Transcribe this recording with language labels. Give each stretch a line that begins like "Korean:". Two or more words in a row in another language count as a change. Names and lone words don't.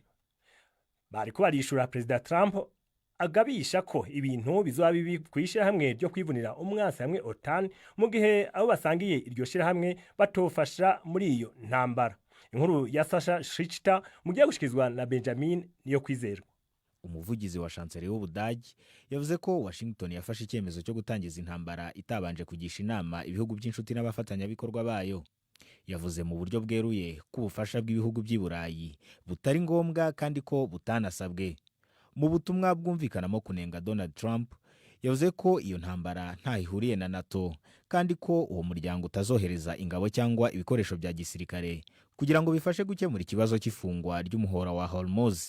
Rundi: Bariko barishura President Trump agabisha ko ibintu bizoba bibi kwishira hamwe ryo kwivunira umwansi hamwe OTAN mu gihe abo basangiye iryo shira hamwe batofasha muri iyo ntambara. Inkuru ya Sasha Schichter mugiye gushikizwa na Benjamin niyo kwizerwa.
Kinyarwanda: Umuvugizi wa chancelier w'Ubudagi yavuze ko Washington yafashe icyemezo cyo gutangiza intambara itabanje kugisha inama ibihugu by'inshuti n'abafatanyabikorwa bayo. Yavuze mu buryo bweruye ko ubufasha bw'ibihugu by'Iburayi butari ngombwa kandi ko butanasabwe. Mu butumwa bwumvikanamo kunenga Donald Trump, yavuze ko iyo ntambara nta ihuriye na NATO kandi ko uwo muryango utazohereza ingabo cyangwa ibikoresho bya gisirikare kugira ngo bifashe gukemura ikibazo cy'ifungwa ry'umuhora wa Hormuz.